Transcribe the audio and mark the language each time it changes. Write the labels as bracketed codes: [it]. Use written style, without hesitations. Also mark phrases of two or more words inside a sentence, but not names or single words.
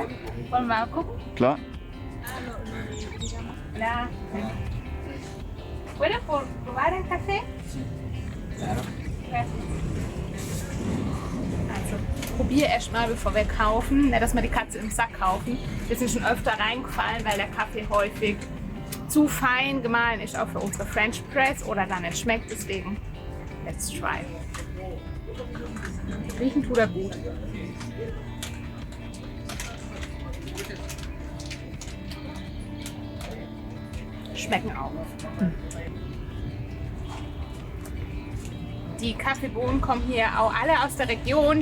[de] Wollen wir mal gucken? Klar. Ja. [es] ¿Puedo probar el café? [de] Also, probier erst mal, bevor wir kaufen. Nicht, dass wir die Katze im Sack kaufen. Wir sind schon öfter reingefallen, weil der Kaffee häufig zu fein gemahlen ist, auch für unsere [en] French Press [de] oder dann nicht schmeckt. Deswegen, [en] let's try. [de] Riechen tut er gut. Schmecken auch. Die Kaffeebohnen kommen hier auch alle aus der Region.